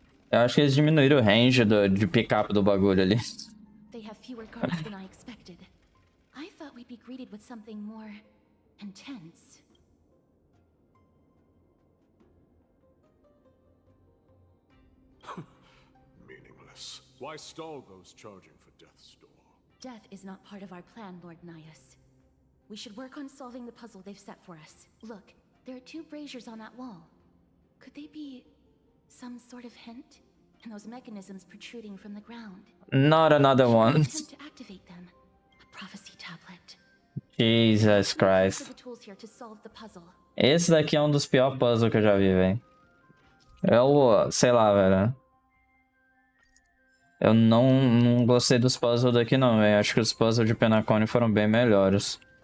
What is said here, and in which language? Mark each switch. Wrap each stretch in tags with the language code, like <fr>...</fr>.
<pt>Eu acho que eles diminuíram o range de pick-up do bagulho ali.</pt> <en>They have fewer guards than I expected. I thought we'd be greeted with something more intense. Meaningless. Why stall those charging for death's door? Death is not part of our plan, Lord Nias. We should work on solving the puzzle they've set for us. Look, there are 2 braziers on that wall. Could they be some sort of hint? And those mechanisms protruding from the ground. Not another one. Attempt to activate them. A prophecy tablet. Jesus For Christ. the tools here to solve the puzzle.</en> <pt>Esse daqui é um dos piores puzzles que eu já vi, velho. Eu, sei lá, velho. Eu não gostei dos puzzles daqui não, velho. Acho que os puzzles de Penacone foram bem melhores.</pt>